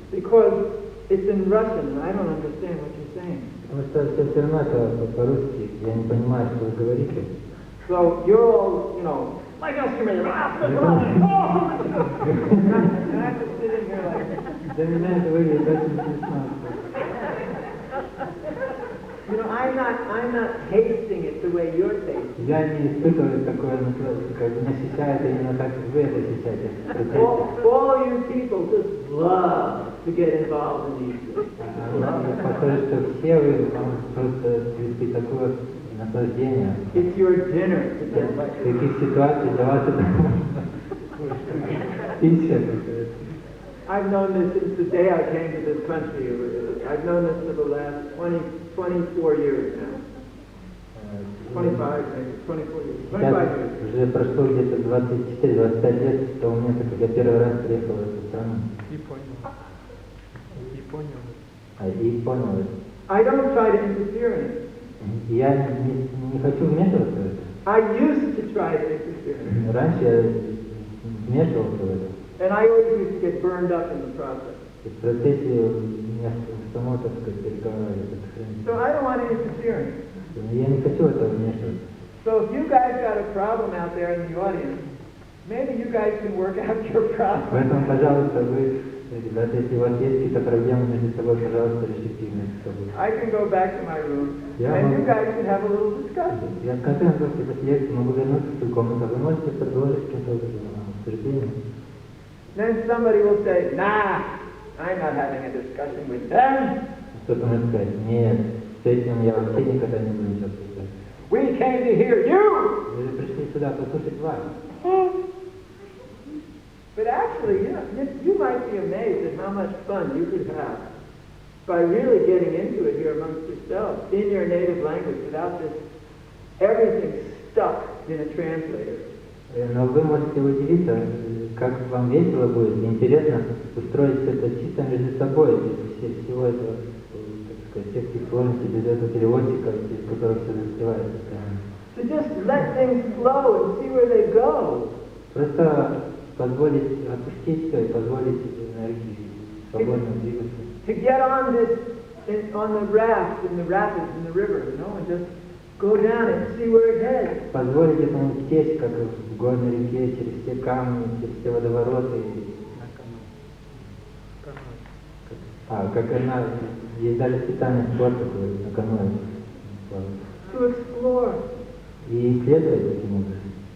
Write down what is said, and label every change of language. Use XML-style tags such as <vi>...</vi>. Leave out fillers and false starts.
<en>Because it's in Russian and I don't understand what you're saying.</en> <ru>Потому что все равно это по-русски, я не понимаю, что вы говорите.</ru> <en>So you're all, you know, like us, you mean, and I'm just sitting here like,</en> <ru>Для меня это выглядит очень смешно.</ru> <en>you know, I'm not tasting it the way you're tasting.</en> <ru>Я не испытываю такое наслаждение, как бы не ощущаю это именно так, как вы это ощущаете.</ru> <en>All you people just love to get involved in these things.</en> <ru>Похоже, что все вы просто чувствуете такое наслаждение.</ru> <en>It's your dinner to get like</en> <ru>В таких ситуациях для вас это пища.</ru> <en>I've known this since the day I came to this country. I've known this for the last 24 years now. 25, maybe, 24 years. 25 years.</en> <ru>Уже прошло где-то 24-25 лет с того момента, как я первый раз приехал в эту страну. И понял. И понял это.</ru> <en>I don't try to interfere in it.</en> <ru>Я не хочу вмешиваться в это.</ru> <en>I used to try to interfere.</en> <ru>Раньше я вмешивался в это.</ru> <en>And I always used to get burned up in the process.</en> <ru>И в процессе меня само, так сказать, переговаривает.</ru> <en>So I don't want interfering.</en> <ru>Я не хочу в это вмешиваться.</ru> <en>So if you guys got a problem out there in the audience, maybe you guys can work out your problem.</en> <ru>Поэтому, пожалуйста, вы, ребята, если у вас есть какие-то проблемы между собой, пожалуйста, решите их между собой.</ru> <en>I can go back to my room, and you guys can have a little discussion.</en> <ru>Я в конце концов, после лекции могу вернуться в свою комнату, вы можете предложить какое-то обсуждение.</ru> <en>Then somebody will say, nah, I'm not having a discussion with them.</en> <ru>Кто-то может сказать, нет, с этим я вообще никогда не буду ничего обсуждать.</ru> <en>We came to hear you.</en> <ru>Вы же пришли сюда послушать вас.</ru> <en>But actually, you might be amazed at how much fun you could have by really getting into it here amongst yourselves in your native language without this everything stuck in a translator.</en> <ru>Но вы можете удивиться, как вам весело будет, интересно устроить это чисто между собой, без всего этого, так сказать, всех этих сложностей, без этого переводчика, без которого все застревает.</ru> <en>To just let things flow and see where they go.</en> <ru>Просто позволить отпустить все и позволить энергии свободно двигаться.</ru> <en>To get on the raft in the rapids in the river, and just go down and see where it heads.</en> <ru>Позволить этому течь, как в горной реке, через все камни, через все водовороты. Как она, есть даже специальный спорт такой, на каноэ.</ru> <en>To explore.</en> <ru>И исследовать этим образом.</ru>